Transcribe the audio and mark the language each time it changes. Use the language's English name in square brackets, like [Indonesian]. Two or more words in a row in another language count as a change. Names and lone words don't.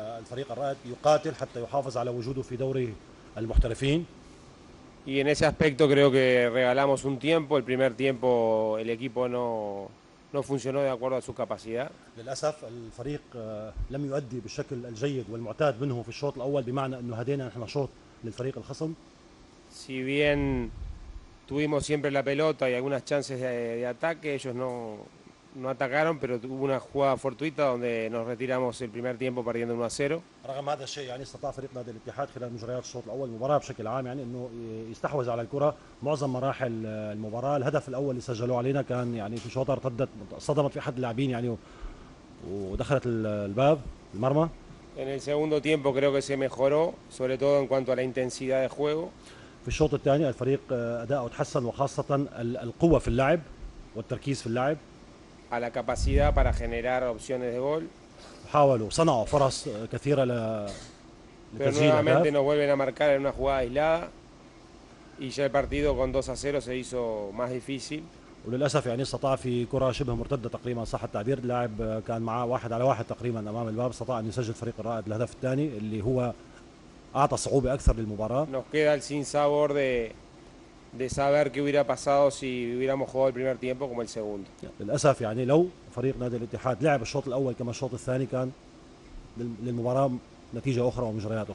[Arabic] الفريق الرائد يقاتل حتى يحافظ على وجوده في دوري المحترفين. [Spanish] Y en ese aspecto creo que regalamos un tiempo. El primer tiempo el equipo no funcionó de acuerdo a su capacidad. [Arabic] للاسف الفريق لم يؤدي بالشكل الجيد والمعتاد منه في الشوط الاول، بمعنى انه هدينا نحن شوط للفريق الخصم. [Spanish] Si bien tuvimos siempre la pelota y algunas chances de ataque, ellos no atacaron, pero hubo una jugada fortuita donde nos retiramos el primer tiempo perdiendo 1-0. [Arabic] رغم هذا الشيء يعني استطاع فريق نادي الاتحاد خلال مجريات الشوط الاول المباراه بشكل عام يعني انه يستحوذ على الكره معظم مراحل المباراه. الهدف الاول اللي سجلوه علينا كان يعني في شوطه ارتدت صدمت في احد اللاعبين يعني ودخلت الباب المرمى. [Spanish] En el segundo tiempo creo que se mejoró, sobre todo en cuanto a la intensidad de juego. [Arabic] في الشوط الثاني الفريق اداؤه تحسن، وخاصه القوه في اللعب والتركيز في اللعب. [Spanish] A la capacidad para generar opciones de gol, [Arabic] حاولوا صنعوا فرص كثيره [Spanish] pero [Arabic] لتسجيل [Spanish] nuevamente [Arabic] اهداف. [Spanish] nos vuelven a marcar en una jugada aislada y ya el partido con 2-0 se hizo más difícil. [Arabic] وللاسف يعني استطاع في كره شبه مرتده تقريبا صح التعبير، اللاعب كان معاه 1-على-1 تقريبا امام الباب، استطاع ان يسجل فريق الرائد الهدف الثاني اللي هو اعطى صعوبه اكثر للمباراه. [Spanish] Nos queda el sinsabor de saber qué hubiera pasado si hubiéramos jugado el primer tiempo como el segundo. [Arabic] للاسف يعني لو فريق نادي الاتحاد لعب الشوط الاول كما الشوط الثاني كان للمباراه نتيجه اخرى ومجريات اخرى.